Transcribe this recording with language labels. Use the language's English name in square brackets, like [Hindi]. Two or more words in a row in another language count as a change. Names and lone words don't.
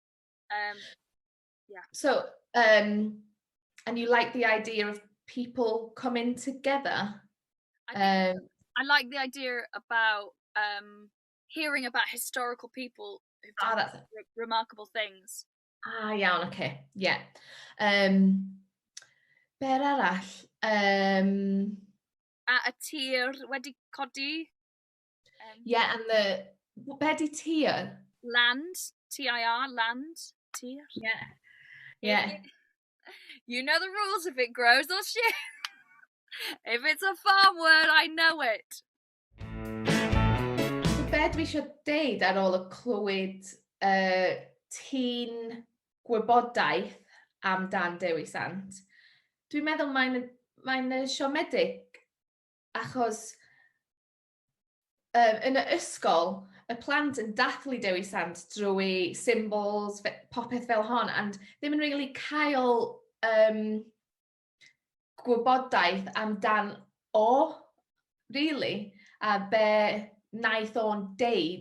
[English] So and you like the idea of people coming together. I like the idea about hearing about historical people who've done remarkable things. [Welsh] Iawn, [English] okay, yeah. [Welsh] Be arall? A y tir wedi codi. [English] Yeah, and the [Welsh] be 'di tir? [English] Land, TIR, land, tir. Yeah. You know the rules if it grows or shit. If it's a farm word, I know it. [Welsh] So be dwi isio deud ar ôl y clywed ti'n gwybodaeth amdan Dewi Sant, dwi'n meddwl mae'n siomedig achos yn y ysgol y plant yn dathlu Dewi Sant drwy symbols, popeth fel hon, and ddim yn really cael gwybodaeth amdan really, a be naeth o'n deud.